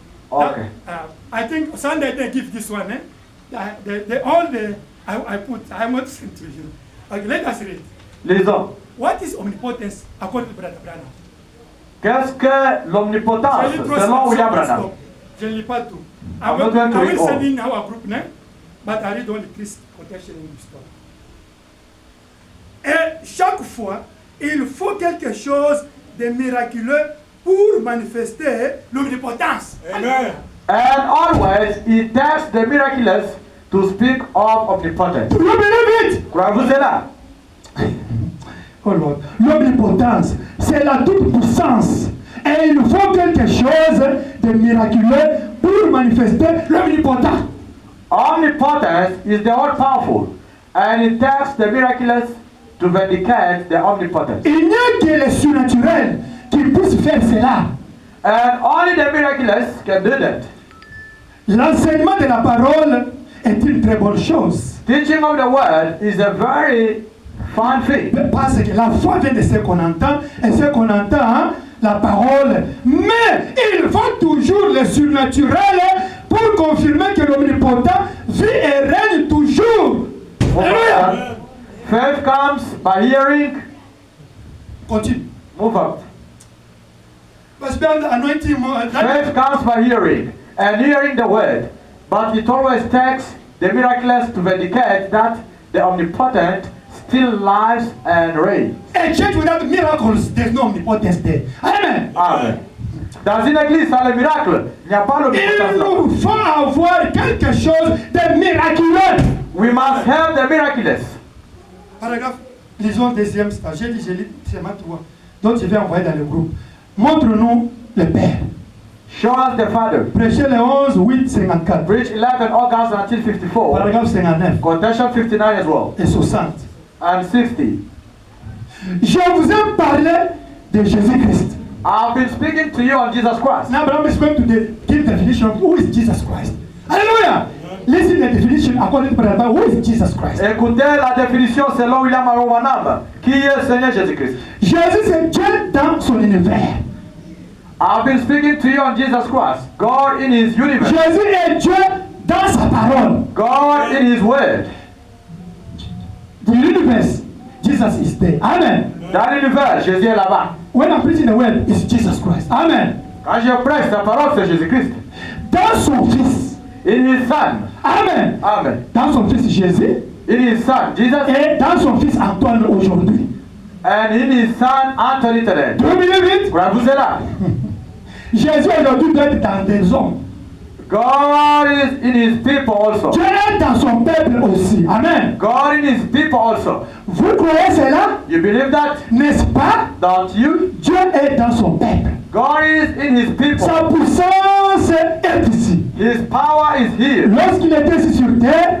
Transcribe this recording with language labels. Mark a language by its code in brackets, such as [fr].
[en] Okay. I think Sunday they give this one. I want to send to you. Okay, let us read. [fr] Lisons. [en] What is omnipotence according to Brother Branham? [fr] Qu'est-ce que l'omnipotence Je lis trois [en] selon William sections, Branham? [fr] je ne lis pas tout. [en] I I'm not going to will read all. send in our group name, but I read only Christ quotation in the story. [fr] Et chaque fois, il faut quelque chose de miraculeux pour manifester l'omnipotence. [en] Amen. And always it takes the miraculous to speak of omnipotence. Do you believe it? [fr] Croyez-vous cela? [en] Oh Lord. [fr] L'omnipotence, c'est la toute-puissance. Et il faut quelque chose de miraculeux pour manifester l'omnipotent. [en] Omnipotence is the all-powerful, and it takes the miraculous to vindicate the omnipotence. [fr] Il n'y a que le surnaturel qui puisse faire cela. [en] And only the miraculous can do that. [fr] L'enseignement de la parole est une très bonne chose. [en] Teaching of the word is a very fun thing. [fr] Parce que la foi vient de ce qu'on entend, et ce qu'on entend, hein, la parole. Mais il faut toujours le surnaturel pour confirmer que l'omnipotent vit et règne toujours. Alléluia. [en] Faith comes by hearing. Continue. Move up. [fr] Parce que anointing, [en] Faith comes by hearing, and hearing the word. But it always takes the miraculous to vindicate that the omnipotent still lives and reigns. a church without miracles, there's no omnipotence there. Amen. Amen. [fr] Dans une église sans le miracle, il n'y a pas Il l'omnipotence. nous faut avoir quelque chose de miraculeux. [en] We must have the miraculous. [fr] Paragraphe, lisons le deuxième stage. Je lis seulement 3. Donc je vais envoyer dans le groupe. Montre-nous le Père. [en] Show us the Father. [fr] Prêchez le 11, 8, 54. [en] Preach 11 August 1954. [fr] Paragraphe 59 [en] Quotation 59 as well. [fr] et 60. [en] And 60. [fr] Je vous ai parlé de Jésus-Christ. [en] I've been speaking to you on Jesus Christ. Now, but I'm going to give definition of who is Jesus Christ. Hallelujah! Listen to the definition according to the Bible. Who is Jesus Christ? [fr] Écoutez la définition selon William Arowanam. Qui est le Seigneur Jésus-Christ? Jésus, c'est Dieu dans son univers. [en] I've been speaking to you on Jesus Christ. God in His universe. [fr] Jésus est Dieu dans sa parole. [en] God in His word. The universe, Jesus is there. Amen. [fr] Dans l'univers, Jésus est là-bas. [en] When I'm preaching the word, it's Jesus Christ. Amen. [fr] Quand je prêche la parole, c'est Jésus-Christ. Dans son Fils. [en] In His Son. Amen. Amen. [fr] Dans son Fils Jésus. [en] In His Son, Jesus. [fr] Et dans son Fils Antoine aujourd'hui. [en] And in His Son, Anthony today. Do you believe it? [fr] Croyez-vous cela? Jésus aujourd'hui doit être dans des hommes. [en] God is in His people also. [fr] Dieu est dans son peuple aussi. [en] Amen. God in His people also. [fr] Vous croyez cela? [en] You believe that? [fr] N'est-ce pas? [en] Don't you? [fr] Dieu est dans son peuple. [en] God is in His people. [fr] Sa puissance est ici. [en] His power is here. [fr] Lorsqu'il était ici sur terre,